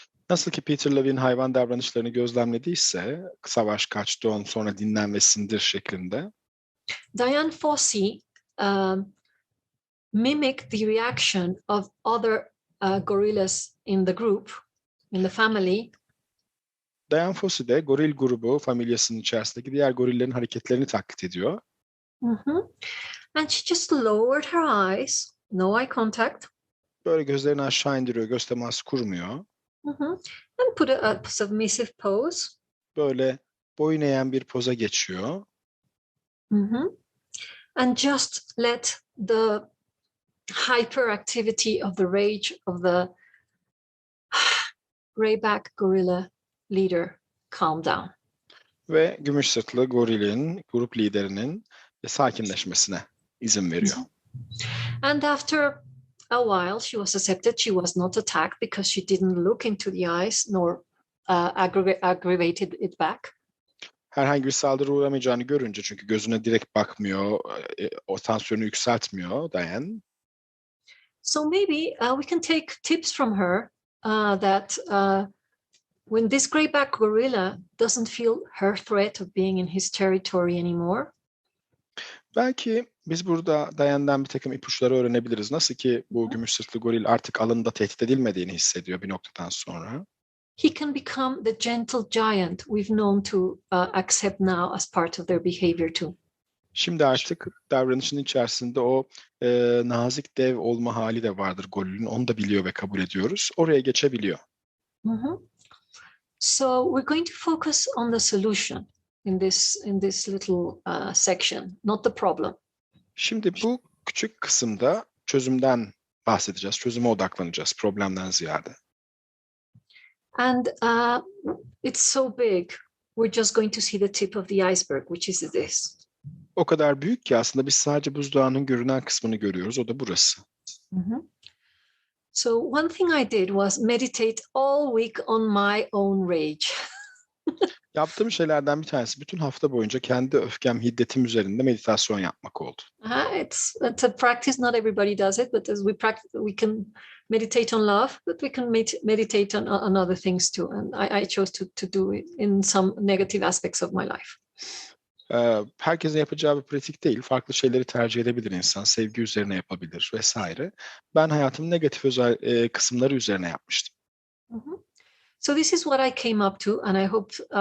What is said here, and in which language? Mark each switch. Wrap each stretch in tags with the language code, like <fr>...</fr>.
<tr>Nasıl ki Peter Levine hayvan davranışlarını gözlemlediyse, savaş, kaç, don, sonra dinlen ve sindir şeklinde.</tr> <en>Dian Fossey mimicked the reaction of other gorillas in the group, in the family.</en> <tr>Dian Fossey de goril grubu, familyasının içerisindeki diğer gorillerin hareketlerini taklit ediyor.</tr> <en>And she just lowered her eyes, no eye contact.</en> <tr>Böyle gözlerini aşağı indiriyor, göz teması kurmuyor.</tr> <en>And put a submissive pose.</en> <tr>Böyle boyun eğen bir poza geçiyor.</tr> <en>And just let the hyperactivity of the rage of the greyback gorilla leader calm down.</en> <tr>Ve gümüş sırtlı gorilin, grup liderinin sakinleşmesine izin veriyor.</tr> <en>And after a while, she was accepted. She was not attacked because she didn't look into the eyes nor aggravated it back.</en> <tr>Herhangi bir saldırı uğramayacağını görünce, çünkü gözüne direkt bakmıyor, o tansiyonu yükseltmiyor Diane.</tr> <en>So maybe we can take tips from her that when this greyback gorilla doesn't feel her threat of being in his territory anymore.</en> <tr>Belki biz burada Diane'den bir takım ipuçları öğrenebiliriz. Nasıl ki bu gümüş sırtlı goril artık alanında tehdit edilmediğini hissediyor bir noktadan sonra.</tr> <en>He can become the gentle giant we've known to accept now as part of their behavior too.</en> <tr>Şimdi artık davranışının içerisinde o nazik dev olma hali de vardır gorilin. Onu da biliyor ve kabul ediyoruz. Oraya geçebiliyor.</tr> <en>So we're going to focus on the solution in this little section, not the problem.</en> <tr>Şimdi bu küçük kısımda çözümden bahsedeceğiz. Çözüme odaklanacağız problemden ziyade.</tr> <en>And it's so big, we're just going to see the tip of the iceberg, which is this.</en> <tr>O kadar büyük ki aslında biz sadece buzdağının görünen kısmını görüyoruz. O da burası.</tr> <en>So one thing I did was meditate all week on my own rage.</en> <tr>Yaptığım şeylerden bir tanesi bütün hafta boyunca kendi öfkem, hiddetim üzerinde meditasyon yapmak oldu.</tr> <en>It's a practice. Not everybody does it, but as we practice, we can meditate on love, but we can meditate on other things too. And I chose to do it in some negative aspects of my life.</en> <tr>Herkesin yapacağı bir pratik değil. Farklı şeyleri tercih edebilir insan. Sevgi üzerine yapabilir vesaire. Ben hayatımın negatif özel kısımları üzerine yapmıştım.</tr> <en>So this is what I came up to, and I hope.</en>